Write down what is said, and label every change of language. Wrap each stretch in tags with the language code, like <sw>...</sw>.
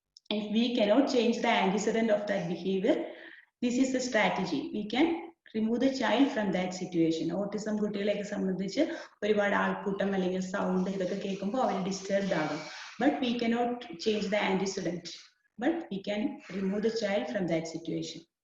<en>If we cannot change the antecedent of that behavior, this is the strategy. We can remove the child from that situation.</en> <ml>Autism കുട്ടികളെയൊക്കെ സംബന്ധിച്ച് ഒരുപാട് ആൾക്കൂട്ടം അല്ലെങ്കിൽ sound ഇതൊക്കെ കേൾക്കുമ്പോൾ അവർ disturbed ആകും.</ml> <en>But we cannot change the antecedent, but we can remove the child from that situation.</en>